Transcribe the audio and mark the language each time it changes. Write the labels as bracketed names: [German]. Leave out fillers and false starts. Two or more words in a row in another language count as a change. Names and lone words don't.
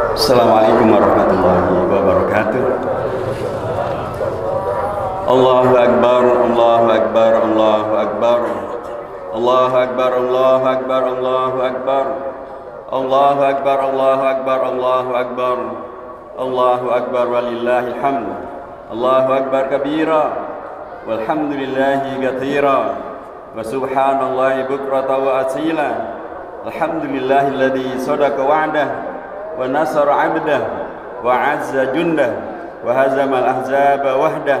[Arabic] السلام عليكم ورحمة الله وبركاته. الله أكبر، الله أكبر، الله أكبر. الله أكبر، الله أكبر، الله أكبر. الله أكبر، الله أكبر، الله أكبر. الله أكبر ولله الحمد. الله أكبر كبيرا والحمد لله كثيرا وسبحان الله بكرة وأصيلا. الحمد لله الذي صدق وعده ونصر عبده وأعز جنده وهزم الأحزاب وحده.